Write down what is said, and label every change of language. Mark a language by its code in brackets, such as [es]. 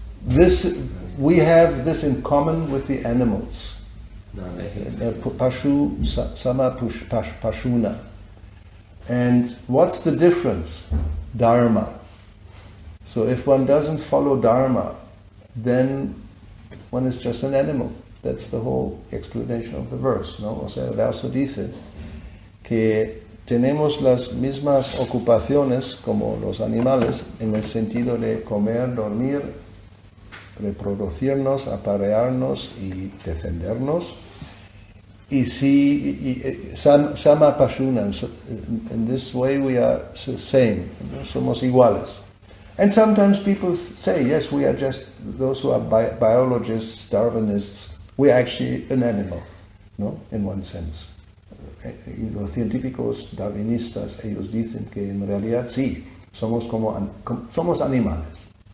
[en] We have this in common with the animals. Pashu, sama pashuna. And what's the difference? Dharma. So if one doesn't follow Dharma, then one is just an animal. That's the whole explanation of the verse, [es] ¿no? O sea, el verso dice que tenemos las mismas ocupaciones como los animales en el sentido de comer, dormir, reproducirnos, aparearnos y defendernos. [en] Y si sama pashuna, in this way we are the same, [es] somos iguales. [en] And sometimes people say, yes, we are just, those who are biologists, Darwinists, we are actually an animal, ¿no? In one sense. [es] Y los científicos darwinistas, ellos dicen que en realidad sí, somos animales.